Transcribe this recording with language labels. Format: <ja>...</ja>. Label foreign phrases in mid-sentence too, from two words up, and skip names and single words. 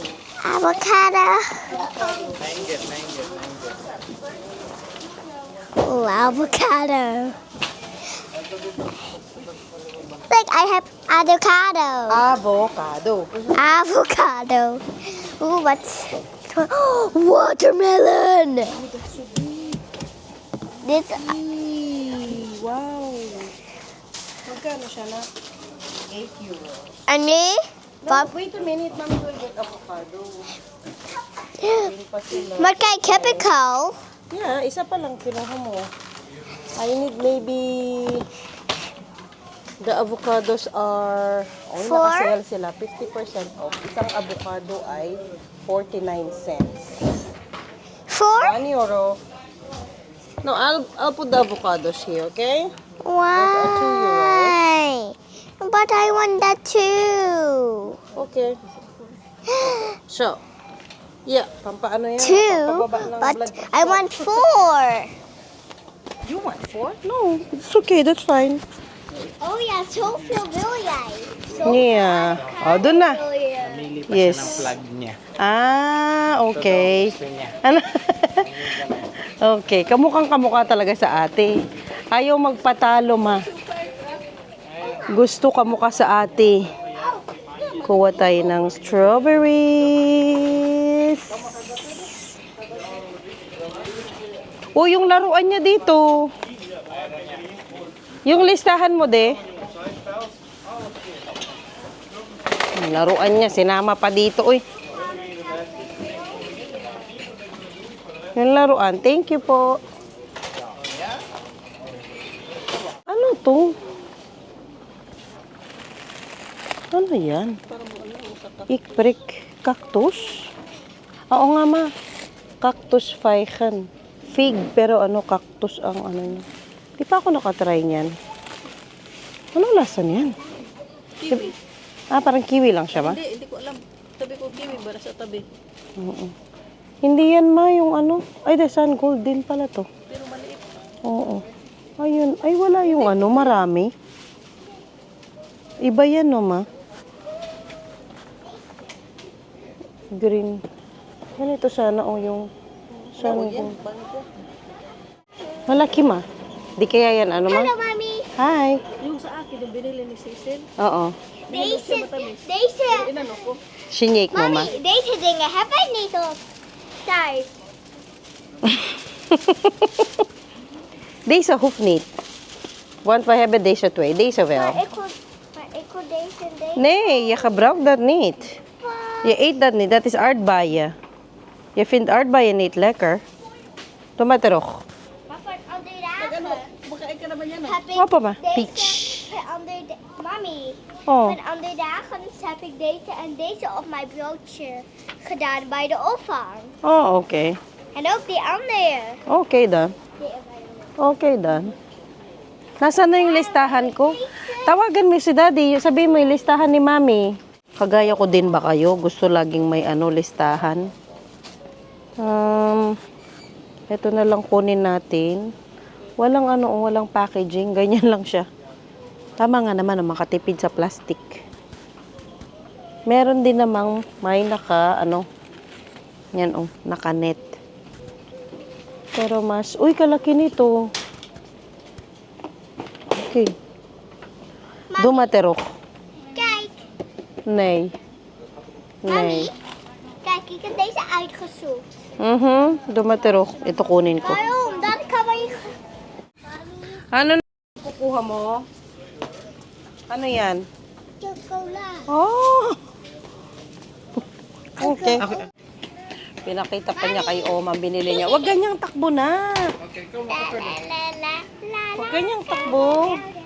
<en>Avocado. Oh, avocado. Like I have avocado. Avocado. Avocado. Ooh, what's watermelon? This</en> <tl>Wow. Magkano siya na?</tl> <en>8 euros.</en> <tl>ani?</tl> <en>No, wait a minute, mami will get avocado.</en> <tl>Yun pa sila. Magkay chemical. Yeah, isa pa lang kinuha mo.</tl> <en>I need maybe the avocados are Four?</en> <tl>naka-sale sila 50% off. Isang avocado ay 49 cents.</tl> <en>4? 1 euro. No, I'll put the avocados here, okay? Why? But I want that too. Okay. So, yeah,</en> <tl>pampaano yan?</tl> <en>Two,</en> <tl>Pampababa ng</tl> <en>but blood I pressure. want 4. You want 4? No, it's okay, that's fine. Oh yeah,</en> <nl>zoveel wil jij.</nl> <en>Yeah.</en> <tl>Oh, dun na. Pili pa Yes. siya ng plug niya.</tl> <en>Ah, okay.</en> <tl>Gusto niya. Ano? Okay, kamukha talaga sa ate. Ayaw magpatalo, ma. Gusto kamukha sa ate. Kuha tayo ng strawberries. Oh, yung laruan niya dito. Yung listahan mo, de. Yung laruan niya, sinama pa dito, uy. Yung laruan.</tl> <en>Thank you po.</en> <tl>Ano to? Ano yan? Ikprik. Cactus? Oo nga ma.</tl> <nl>Cactus figen. Fig.</nl> <tl>Pero ano, cactus ang ano niya. Di pa ako nakatry niyan. Anong lasa niyan? Kiwi. Parang kiwi lang siya, ma? Hindi ko alam. Tabi ko kiwi bara sa tabi. Oo. Hindi yan, ma, yung ano. Ay,</tl> <en>the sun gold</en> <tl>din pala to. Pero maliit. Oo. Ayun. Ay, wala yung ano, marami. Iba yan, no, ma? Green. Ganito sana, yung</tl> <en>sun gold.</en> <tl>Malaki, ma. Di kaya yan, ano, ma?</tl> <en>Hello, Mommy. Hi.</en> <tl>Yung sa akin, yung binili ni Cecil. Oo.</tl> <nl>Deze,</nl> <tl>matamis.</tl> <nl>deze,</nl> <tl>Inano ko. Shinyake mo, ma.</tl> <nl>Mommy, deze dingen hebben niet op thuis. Deze hoeft niet. Want we hebben deze twee. Deze wel. Maar ik wil deze en deze. Nee, je gebruikt dat niet. Je eet dat niet. Dat is aardbeien. Je vindt aardbeien niet lekker. Doe maar terug. Maar voor andere</nl> <tl>Ano,</tl> <nl>dagen</nl> <tl>makain ka naman yan ah.</tl> <nl>heb ik Wat, mama? deze. Peach. Voor andere Mommy, Oh. voor andere dagen heb ik deze en deze op mijn broodje gedaan bij de opvang. Oh, oké. En ook die andere.</nl> <en>Okay dan. Okay dan.</en> <tl>Nasaan na yung listahan ko? Tawagan mo si daddy. Sabihin mo yung listahan ni mami. Kagaya ko din ba kayo? Gusto laging may listahan. Ito na lang kunin natin. Walang walang packaging. Ganyan lang siya. Tama nga naman na makatipid sa plastic. Meron din namang may yan naka-net. Pero uy, kalaki nito. Okay. Dumaterok.</tl> <nl>Kijk, Nee. Mommy. Nee. Kijk, ik heb deze uitgezocht. Dumaterok.</nl> <tl>Ito kunin ko.</tl> <nl>Waarom? Dan kan je...</nl> <tl>Ano na kukuha mo? Ano yan?</tl> <nl>Chocola.</nl> <en>Oh! Okay.</en> <tl>Pinakita pa niya kay Oma, binili niya. Huwag ganyang takbo na. Huwag ganyang takbo.</tl>